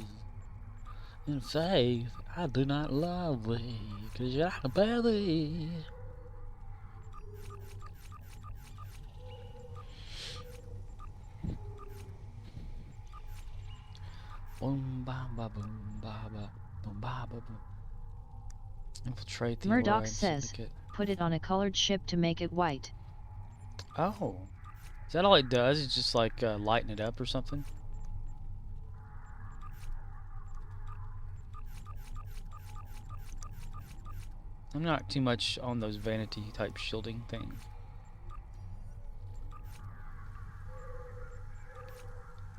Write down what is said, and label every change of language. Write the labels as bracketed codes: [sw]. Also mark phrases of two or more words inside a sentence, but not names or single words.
[en] In faith, I do not love thee, 'cause I can bear thee. Boom ba ba boom ba ba boom ba ba boom. Infiltrate the Murddox says, syndicate. Put it on a colored ship to make it white. Oh, is that all it does? It's just like lighten it up or something? I'm not too much on those vanity type shielding things.